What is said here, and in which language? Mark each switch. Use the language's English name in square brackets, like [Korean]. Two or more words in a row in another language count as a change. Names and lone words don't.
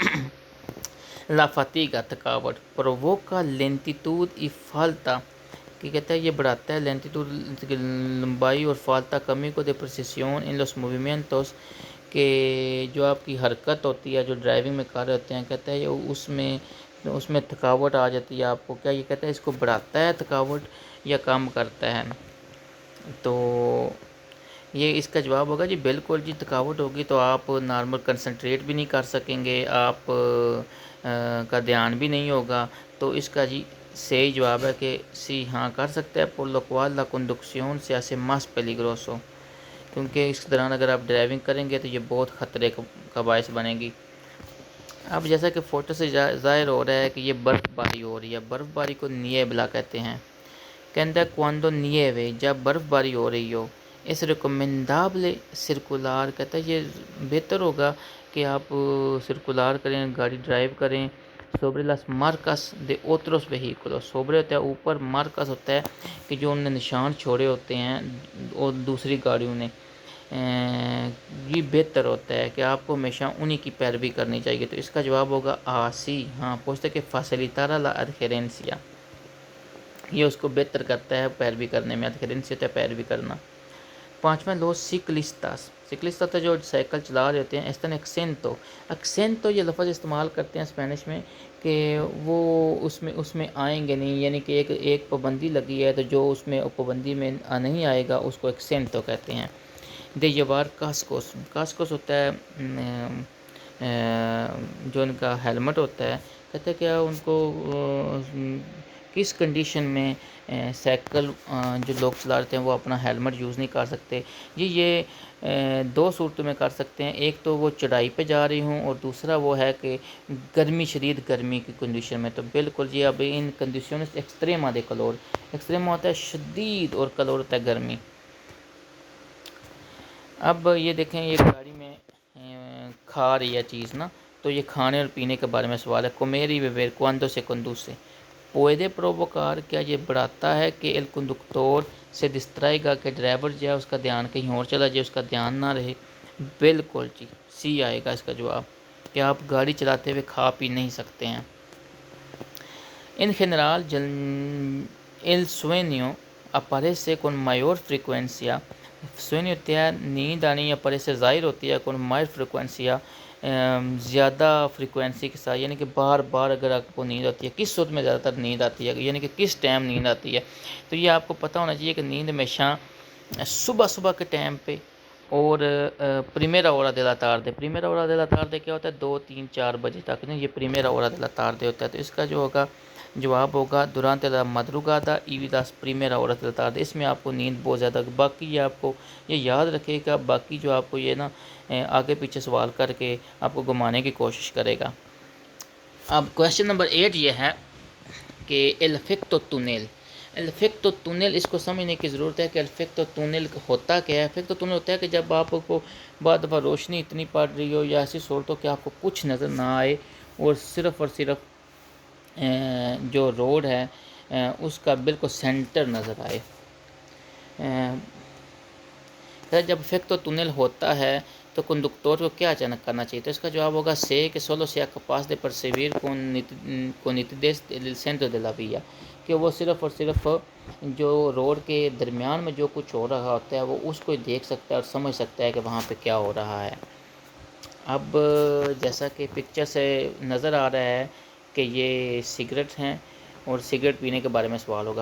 [Spanish] la fatiga, [Urdu] تھکاوٹ، [Spanish] provoca lentitud y falta, [Urdu] کہ کہتا ہے یہ بڑھاتا ہے لینٹیٹود لمبائی اور فالتا کمی کو، [Spanish] de precisión en los movimientos, [Urdu] کہ جو آپ کی حرکت ہوتی ہے جو ڈرائیونگ میں کر رہے ہوتے ہیں، کہتا ہے اس میں تھکاوٹ آ جاتی ہے آپ کو، کیا یہ کہتا ہے اس کو بڑھاتا ہے تھکاوٹ یا کم کرتا ہے؟ تو یہ اس کا جواب ہوگا جی بالکل جی، تھکاوٹ ہوگی تو آپ نارمل کنسنٹریٹ بھی نہیں کر سکیں گے، آپ کا دھیان بھی نہیں ہوگا۔ تو اس کا جی صحیح جواب ہے کہ سی، ہاں کر سکتے ہیں، [Spanish] por lo cual la conducción se hace más peligroso، [Urdu] کیونکہ اس دوران اگر آپ ڈرائیونگ کریں گے تو یہ بہت خطرے کا باعث بنے گی۔ اب جیسا کہ فوٹو سے ظاہر ہو رہا ہے کہ یہ برف باری ہو رہی ہے، برف باری کو نیبلا کہتے ہیں۔ کہتا ہے [Spanish] cuando nieve، [Urdu] جب برف باری ہو رہی ہو، [Spanish] es recomendable circular، [Urdu] کہتا ہے یہ بہتر ہوگا کہ آپ سرکولار کریں، گاڑی ڈرائیو کریں [Spanish] sobre las marcas de otros vehículos۔ [Urdu] sobre ہوتا ہے اوپر، مارکس ہوتا ہے کہ جو انہوں نے نشان چھوڑے ہوتے ہیں اور دوسری گاڑیوں نے، یہ بہتر ہوتا ہے کہ آپ کو ہمیشہ انہی کی پیروی کرنی چاہیے۔ تو اس کا جواب ہوگا آسی، ہاں پوچھتے کہ [Spanish] facilitar la adherencia، [Urdu] یہ اس کو بہتر کرتا ہے پیروی کرنے میں، adherencia ہوتا ہے پیروی کرنا۔ 5واں [Spanish] los ciclistas, [Urdu] سکلسٹا تو جو سائیکل چلا رہے ہوتے ہیں، [Spanish] están exentos, [Urdu] ایکسینٹو یہ لفظ استعمال کرتے ہیں اسپینش میں کہ وہ اس میں آئیں گے نہیں، یعنی کہ ایک پابندی لگی ہے تو جو اس میں پابندی میں نہیں آئے گا اس کو ایکسینٹو کہتے ہیں۔ [Spanish] دے llevar cascos، [Urdu] کاسکوس ہوتا ہے جو ان کا ہیلمٹ ہوتا ہے، کہتے ہیں کہ ان کو کس کنڈیشن میں سائیکل جو لوگ چلا رہتے ہیں وہ اپنا ہیلمٹ یوز نہیں کر سکتے؟ یہ دو صورتوں میں کر سکتے ہیں، ایک تو وہ چڑھائی پہ جا رہی ہوں، اور دوسرا وہ ہے کہ گرمی، شدید گرمی کی کنڈیشن میں۔ تو بالکل جی، اب [Spanish] en condición extrema de calor, [Urdu] ایکسٹریم ہوتا ہے شدید اور کلور ہوتا ہے گرمی۔ اب یہ دیکھیں، یہ گاڑی میں کھا رہی ہے چیز نا، تو یہ کھانے اور پینے کے بارے میں سوال ہے۔ [Spanish] comer y beber cuando se conduce se puede provocar، [Urdu] کیا یہ بڑھاتا ہے کہ [Spanish] el conductor se distraiga, [Urdu] کہ ڈرائیور جو ہے اس کا دھیان کہیں اور چلا جائے، اس کا دھیان نہ رہے؟ بالکل جی، سی آئے گا اس کا جواب، کہ آپ گاڑی چلاتے ہوئے کھا پی نہیں سکتے ہیں۔ [Spanish] En general, el sueño aparece con mayor frecuencia. [Urdu] Sueño ہوتا ہے نیند آنی، aparece ظاہر ہوتی ہے [Spanish] con mayor frecuencia، [Urdu] زیادہ فریکوینسی کے ساتھ، یعنی کہ بار بار اگر آپ کو نیند آتی ہے، کس صورت میں زیادہ تر نیند آتی ہے، یعنی کہ کس ٹائم نیند آتی ہے؟ تو یہ آپ کو پتہ ہونا چاہیے کہ نیند ہمیشہ صبح کے ٹائم پہ اور [Spanish] primera hora de la tarde. primera hora de la tarde [Urdu] کیا ہوتا ہے؟ 2 3 4 بجے تک نہیں، یہ [Spanish] primera hora de la tarde [Urdu] ہوتا ہے۔ تو اس کا جو ہوگا جواب ہوگا [Spanish] durante la madrugada y las primeras horas de la tarde۔ [Urdu] اس میں آپ کو نیند بہت زیادہ، باقی یہ آپ کو یہ یاد رکھے گا، باقی جو آپ کو یہ نا آگے پیچھے سوال کر کے آپ کو گھمانے کی کوشش کرے گا۔ اب [English] question number [Urdu] 8 یہ ہے کہ [Spanish] el efecto túnel, el efecto túnel [Urdu] اس کو سمجھنے کی ضرورت ہے کہ [Spanish] el efecto túnel [Urdu] ہوتا کیا ہے۔ [Spanish] el efecto túnel [Urdu] ہوتا ہے کہ جب آپ کو بعض دفعہ روشنی اتنی پڑ رہی ہو یا ایسی صورت ہو کہ آپ کو کچھ نظر نہ آئے، اور صرف جو روڈ ہے اس کا بالکل سینٹر نظر آئے۔ جب [Spanish] efecto túnel [Urdu] ہوتا ہے تو کنڈکٹور کو کیا اچانک کرنا چاہیے؟ تو اس کا جواب ہوگا سے کہ [Spanish] solo sea capaz de percibir con nitidez el centro de la vía، [Urdu] کہ وہ صرف اور صرف جو روڈ کے درمیان میں جو کچھ ہو رہا ہوتا ہے وہ اس کو دیکھ سکتا ہے اور سمجھ سکتا ہے کہ وہاں پہ کیا ہو رہا ہے۔ اب جیسا کہ پکچر سے نظر آ رہا ہے کہ یہ سگریٹ ہیں، اور سگریٹ پینے کے بارے میں سوال ہوگا۔